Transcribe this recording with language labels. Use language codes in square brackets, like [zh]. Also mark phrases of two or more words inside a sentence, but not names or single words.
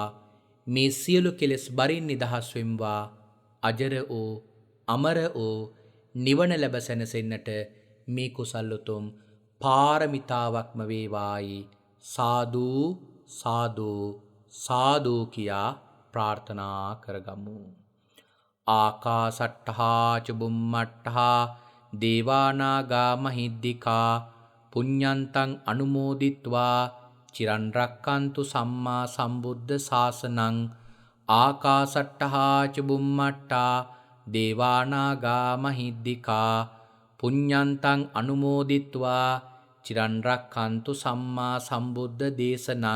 [si] මේ සියලු කෙලෙස් බරින් නිදහස් වෙම්වා. අජර වූ අමර වූ නිවන ලැබ සැනසෙන්නට මේ කුසල් උතුම් පාරමිතාවක්ම වේවායි. සාදු සාදු සාදු කියා ප්‍රාර්ථනා කරගමු. [pi] ආකාසට්ඨා ච බුම්මට්ඨා දේවානාගා මහිද්దికා පුඤ්ඤන්තං අනුමෝදිත්වා චිරන් රක්칸තු සම්මා සම්බුද්ධ ශාසනං. ආකාසට්ඨා ච බුම්මට්ඨා දේවානාගා මහිද්దికා පුඤ්ඤන්තං අනුමෝදිත්වා චිරන් රක්칸තු සම්මා සම්බුද්ධ දේශනං.